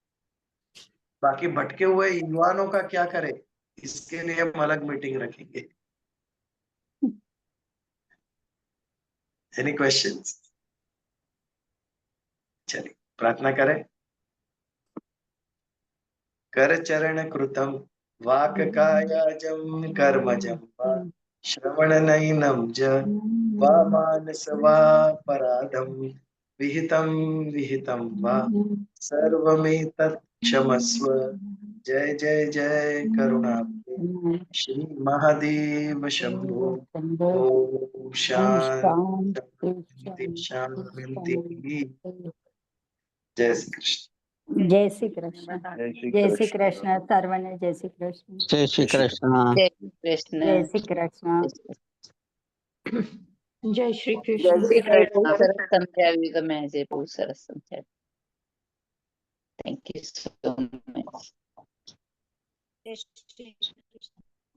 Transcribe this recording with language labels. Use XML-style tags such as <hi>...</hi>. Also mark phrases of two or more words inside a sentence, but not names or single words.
<hi>बाकी भटके हुए युवाओं का क्या करें, इसके लिए हम अलग मीटिंग रखेंगे।</hi> <en>Any questions?</en> <hi>चलिए प्रार्थना करें।</hi> <sa>कर चरण कृतम वाक कायाजम कर्मजम वा श्रवणनयनम च वा मानस वा पराधम विहितम विहितम वा सर्वमेतत् क्षमस्व। जय जय जय करुणाब्धे श्री महादेव शंभो। ओम शांति शांति।</sa> <hi>जय श्री कृष्ण। जय श्री कृष्ण। जय श्री कृष्ण। सर्वने जय श्री कृष्ण। जय श्री कृष्ण। जय श्री कृष्ण। जय श्री कृष्ण। जय श्री जय कृष्ण। श्री कृष्ण।</hi> <gu>બહુ સરસ સમજાવ્યું તમે આજે, બહુ સરસ સમજાવ્યું.</gu> <en>Thank you so much.</en> <hi>जय श्री कृष्ण।</hi>